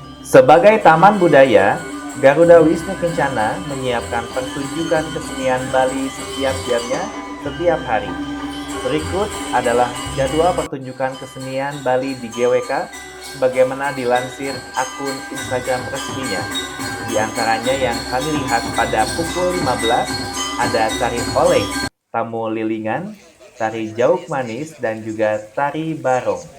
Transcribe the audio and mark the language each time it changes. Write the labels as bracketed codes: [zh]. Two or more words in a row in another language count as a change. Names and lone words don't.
[id] Sebagai taman budaya, Garuda Wisnu Kencana menyiapkan pertunjukan kesenian Bali setiap jamnya, setiap hari. Berikut adalah jadwal pertunjukan kesenian Bali di GWK sebagaimana dilansir akun Instagram resminya. Di antaranya yang kami lihat pada pukul 15 ada tari oleng, tamu lilingan, tari jauk manis, dan juga tari barong.